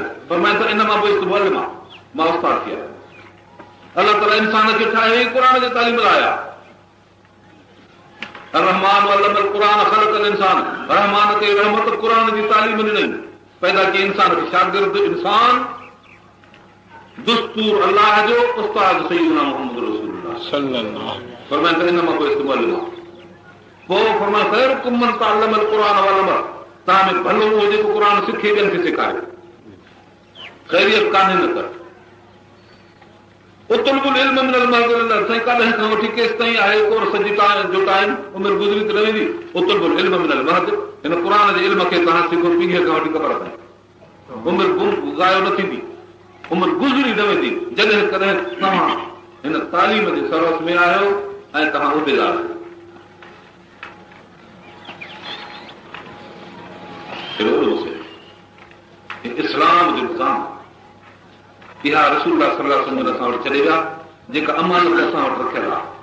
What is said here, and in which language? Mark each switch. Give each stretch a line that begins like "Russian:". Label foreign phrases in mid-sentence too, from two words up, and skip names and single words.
Sindhi: फरमाए त इन मां पोइ मां उस्ताद थी आहियां। अलाह ताला इंसान खे ठाहे क़ुरान जे तालीम लाइ आहे।
Arabic: الرحمن علم القرآن خلق الإنسان,
Sindhi: रहमान खे रहमत क़ुरान जी तालीम ॾिनई, पैदा कई इंसान खे शागिर्द इंसान, दुस्तूर अल्लाह जो, उस्ताद सय्यदना मुहम्मद रसूलुल्लाह
Arabic: صلى الله عليه وسلم.
Sindhi: फरमाए त इन मां कोई इस्तेमाल न। पोइ फरमाए
Arabic: خيركم من تعلم القرآن والعمل,
Sindhi: तव्हां में भलो उहो जेको क़ुरान सिखे ॿियनि खे सेखारे। ख़ैरियत कान्हे न कर।
Arabic: اطلب العلم من المهد
Sindhi: साईं कॾहिं खां वठी केसि ताईं आहे कोर्स जो टाइम उमिरि गुज़री त न वेंदी।
Arabic: اطلب العلم من المهد,
Sindhi: हिन क़ुरान जे इल्म खे तव्हां सिखो पीढ़ीअ खां वठी क़बर ताईं। उमिरि ज़ायो न थींदी, उमिरि गुज़री न वेंदी जॾहिं कॾहिं तव्हां हिन तालीम जे सरस में आहियो ऐं तव्हां उहिदेदार आहियो। इस्लाम जो निज़ाम इहा रसूलुल्लाह
Arabic: صلى الله عليه وسلم
Sindhi: असां वटि छॾे विया, जेका अमानत असां वटि रखियल आहे।